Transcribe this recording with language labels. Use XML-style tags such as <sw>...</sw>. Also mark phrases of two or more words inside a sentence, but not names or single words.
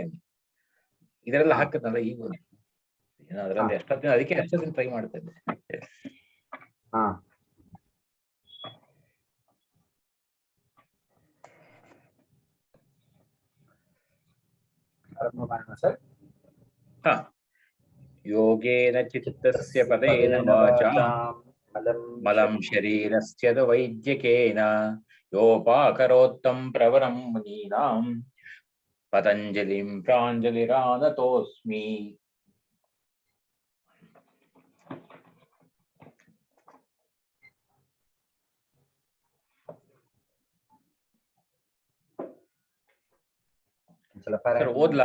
<kn>ಇದರೆಲ್ಲ ಹಾಕತ್ತಲ್ಲ ಈಗ ಏನೋ ಅದರಲ್ಲಿ ಅಷ್ಟೊತ್ತಿನ, ಅದಕ್ಕೆ ಅಷ್ಟೊತ್ತಿನ ಟ್ರೈ ಮಾಡ್ತಾ ಇದ್ದೆ. ಸರ್</kn> <sa>ಯೋಗೇನ ಚಿತ್ತಸ್ಯ ಪದೇನ ವಾಚಾ ಮಲಂ ಶರೀರಸ್ಯ ವೈದ್ಯಕೇನ ಯೋಪಾಕರೋತ್ತಂ ಪ್ರವರಂ ಮುನೀನಾಂ ಪತಂಜಲಿಂ ಪ್ರಾಂಜಲಿರಾನತೋಸ್ಮಿ.</sa> <kn>ಓದ್ಲಾ?</kn>